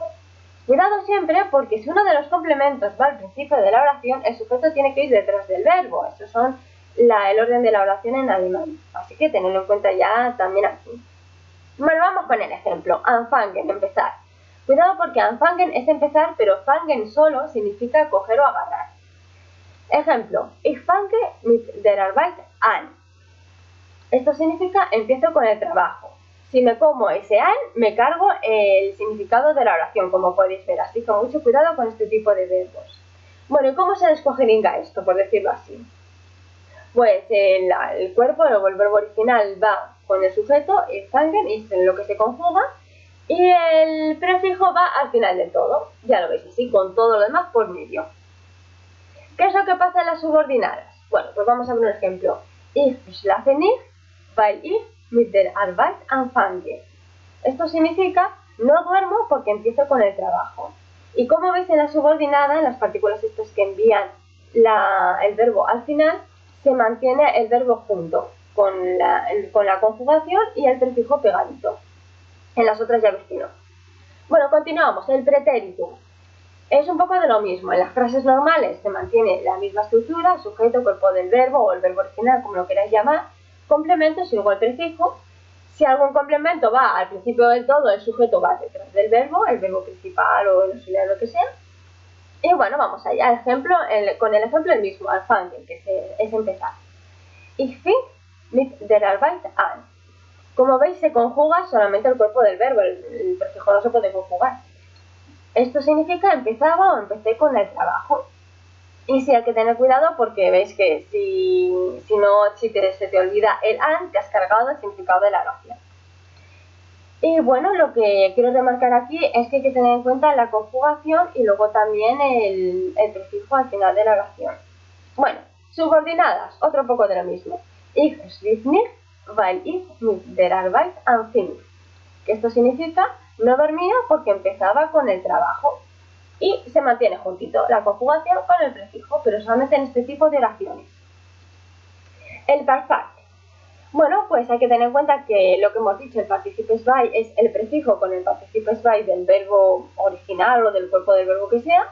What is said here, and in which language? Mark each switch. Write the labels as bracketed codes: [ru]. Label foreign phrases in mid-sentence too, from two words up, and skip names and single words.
[es] Cuidado siempre, porque si uno de los complementos va al principio de la oración, el sujeto tiene que ir detrás del verbo. Estos son el orden de la oración en alemán, así que tenedlo en cuenta ya también aquí. Bueno, vamos con el ejemplo. Anfangen, empezar. Cuidado porque anfangen es empezar, pero fangen solo significa coger o agarrar. Ejemplo: [de] ich fange mit der Arbeit an. [es] Esto significa empiezo con el trabajo. Si me como ese an, me cargo el significado de la oración, como podéis ver, así que mucho cuidado con este tipo de verbos. Bueno, ¿y cómo se descojeringa esto, por decirlo así? Pues el cuerpo, luego el verbo original va con el sujeto, el fangen, es en lo que se conjuga, y el prefijo va al final de todo. Ya lo veis así, con todo lo demás por medio. ¿Qué es lo que pasa en las subordinadas? Bueno, pues vamos a ver un ejemplo. [de] Ich schlafe nicht, weil ich mit der Arbeit anfange. [es] Esto significa no duermo porque empiezo con el trabajo. Y como veis en la subordinada, en las partículas estas que envían el verbo al final, se mantiene el verbo junto con la conjugación y el prefijo pegadito. En las otras ya veis que no. Bueno, continuamos. El pretérito. Es un poco de lo mismo. En las frases normales se mantiene la misma estructura: sujeto, cuerpo del verbo o el verbo original, como lo queráis llamar, complementos y luego el prefijo. Si algún complemento va al principio del todo, el sujeto va detrás del verbo, el verbo principal o el auxiliar, lo que sea. Y bueno, vamos allá. Con el ejemplo el mismo, anfangen, que es empezar. [de] Ich fing mit der Arbeit an. [es] Como veis, se conjuga solamente el cuerpo del verbo, el prefijo no se puede conjugar. Esto significa empezaba o empecé con el trabajo. Y sí, hay que tener cuidado porque veis que si se te olvida el an, te has cargado el significado de la oración. Y bueno, lo que quiero remarcar aquí es que hay que tener en cuenta la conjugación y luego también el prefijo al final de la oración. Bueno, subordinadas, otro poco de lo mismo. [de] Ich schlief nicht, weil ich mit der Arbeit anfing. [es] Que esto significa no dormía porque empezaba con el trabajo. Y se mantiene juntito la conjugación con el prefijo, pero solamente en este tipo de oraciones. El perfecto. Bueno, pues hay que tener en cuenta que lo que hemos dicho, el participio by es el prefijo con el participio by del verbo original o del cuerpo del verbo que sea.